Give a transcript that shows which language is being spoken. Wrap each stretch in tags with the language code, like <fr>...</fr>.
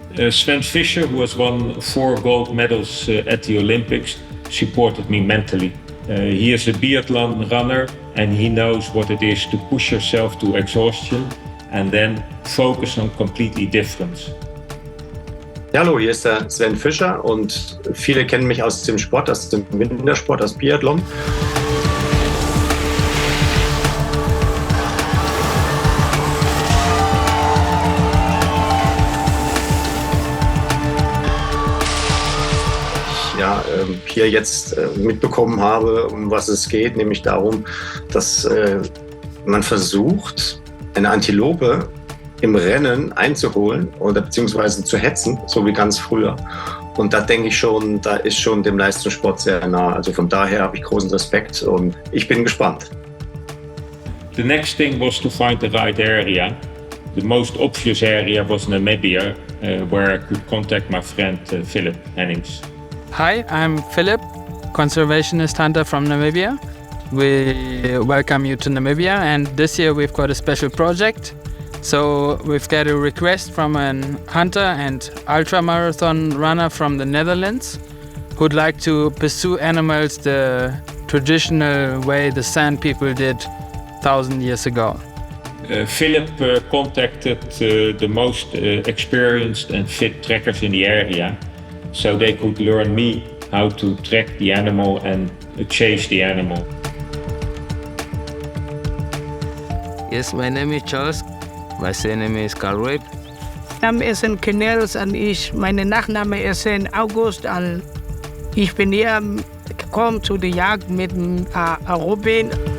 <en>Sven Fischer, who has won 4 gold medals at the Olympics, supported me mentally. He is a biathlon runner, and he knows what it is to push yourself to exhaustion and then focus on completely different.</en> <de>Ja, hallo, hier ist der Sven Fischer, und viele kennen mich aus dem Sport, aus dem Wintersport, aus Biathlon. hier jetzt mitbekommen habe, um was es geht, nämlich darum, dass man versucht, eine Antilope im Rennen einzuholen oder beziehungsweise zu hetzen, so wie ganz früher. Und da denke ich schon, da ist schon dem Leistungssport sehr nah. Also von daher habe ich großen Respekt und ich bin gespannt.</de> <en>The next thing was to find the right area. The most obvious area was Namibia, where I could contact my friend Philip Hennings. Hi, I'm Philip, conservationist hunter from Namibia. We welcome you to Namibia, and this year we've got a special project. So we've got a request from a hunter and ultramarathon runner from the Netherlands who'd like to pursue animals the traditional way the Sand people did 1,000 years ago. Philip contacted the most experienced and fit trackers in the area, so they could learn me how to track the animal and chase the animal. Yes, my name is Charles. My surname is Cartwright.</en> <de>Mein Name ist Cornelis und mein Nachname ist August. Und ich bin hier gekommen zu der Jagd mit Robin.</de>